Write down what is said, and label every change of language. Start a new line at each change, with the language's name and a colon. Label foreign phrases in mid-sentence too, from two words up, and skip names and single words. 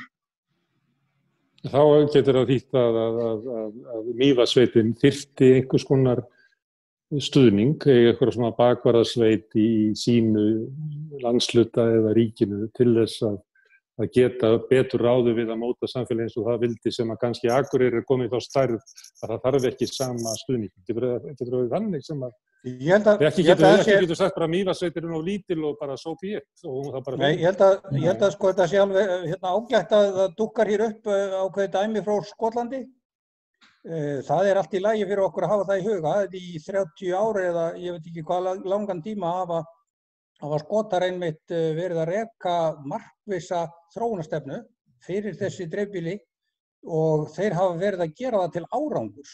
Icelandic: Þá getur það þýtt að Mývatnssveitin þyrfti einhvers konar stuðning, eitthvað svona bakvarðarsveit í sínu landshluta eða ríkinu til þess að geta betur ráði við að móta samfélagi eins og það vildi sem að kannski Akureyri er komið þá stærð að það þarf ekki sama stuðning. Getur það þannig sem að ekki getur sagt bara Mývatnssveitin er nú lítil og bara
English: so be it.
Icelandic: Nei, ég held að sko þetta sé alveg ágætt að það dukkar hér upp ákveðið dæmi frá Skotlandi. Það er allt í lagi fyrir okkur að hafa það í huga. Í 30 ári eða ég veit ekki hvað langan tíma hafa Skotar einmitt verið að reka markvissa þróunarstefnu fyrir þessi dreifbýli og þeir hafa verið að gera það til árangurs.